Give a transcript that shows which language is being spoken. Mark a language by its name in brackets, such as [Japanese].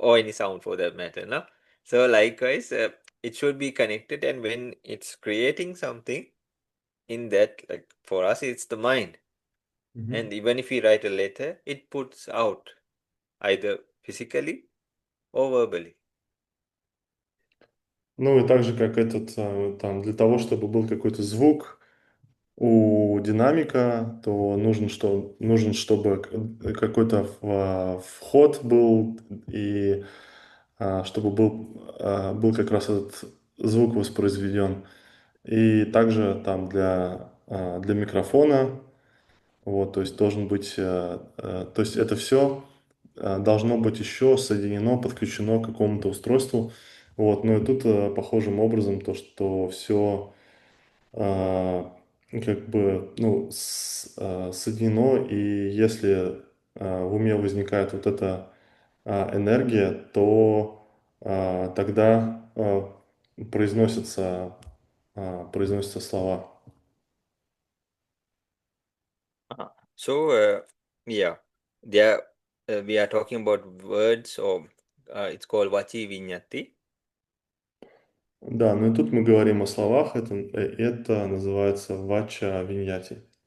[English] or any sound for that matter, no? So likewise, it should be connected, and when it's creating something in that, like for us, it's the mind. Mhm. And even if we write a letter, it puts out either physically or verbally. [Russian] Ну и так же, как там для того, чтобы был какой-то звук у динамика, то нужен, чтобы какой-то вход был, и чтобы был как раз этот звук воспроизведен. И также там для микрофона, вот, то есть должен быть, то есть это все должно быть еще соединено, подключено к какому-то устройству. Вот, ну и тут похожим образом то, что все как бы, ну, соединено, и если в уме возникает вот эта энергия, то тогда произносятся слова. [English] So, yeah, there we are talking about words, or it's called Vachi Vinyati. [Russian] Да, ну и тут мы говорим о словах, это называется вача виньяти.